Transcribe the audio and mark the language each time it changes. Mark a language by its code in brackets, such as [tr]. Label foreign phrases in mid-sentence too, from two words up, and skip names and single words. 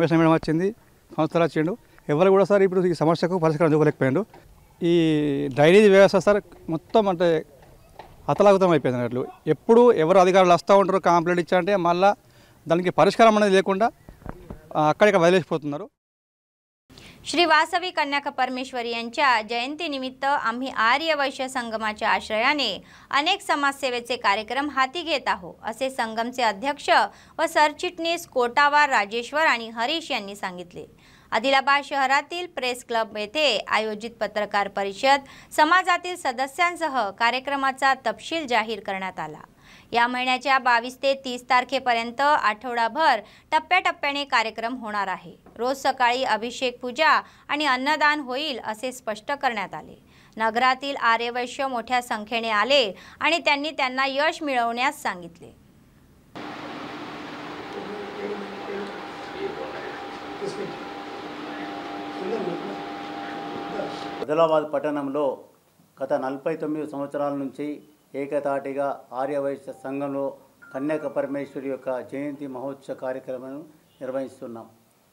[te] కమిషనర్ మేడం వచ్చింది, సంస్థలు వచ్చిండు, ఎవరు కూడా సార్ ఇప్పుడు ఈ సమస్యకు పరిష్కారం చూపలేకపోయాడు. ఈ డ్రైనేజ్ వ్యవస్థ సార్ మొత్తం అంటే అతలాకుతం అయిపోయింది అన్నట్లు. ఎప్పుడు ఎవరు అధికారులు వస్తూ ఉంటారు కంప్లైంట్ ఇచ్చారంటే మళ్ళీ దానికి పరిష్కారం అనేది లేకుండా అక్కడిక్కడ వదిలేసిపోతున్నారు. [mr] श्री वासवी कन्या परमेश्वरी यांच्या जयंतीनिमित्त आम्ही आर्य वैश्य संगमाच्या आश्रयाने अनेक समाजसेवेचे कार्यक्रम हाती घेत आहोत असे संगमचे अध्यक्ष व सरचिटणीस कोटावार राजेश्वर आणि हरीश यांनी सांगितले. आदिलाबाद शहरातील प्रेस क्लब येथे आयोजित पत्रकार परिषद समाजातील सदस्यांसह कार्यक्रमाचा तपशील जाहीर करण्यात आला. या महिन्याच्या 22 ते 30 तारखेपर्यंत आठवडाभर टप्प्याटप्प्याने कार्यक्रम होणार आहे. रोज सकाळी अभिषेक पूजा आणि अन्नदान होईल असे स्पष्ट करण्यात आले. नगरातील आर्यवैश्य मोठ्या संख्येने आले आणि त्यांनी त्यांना यश मिळवण्यास सांगितले. [te] ఆదిలాబాద్ పట్టణంలో గత 49 సంవత్సరాల నుంచి ఏకతాటిగా ఆర్యవైశ్య సంఘంలో కన్యక పరమేశ్వరి యొక్క జయంతి మహోత్సవ కార్యక్రమం నిర్వహిస్తున్నాం.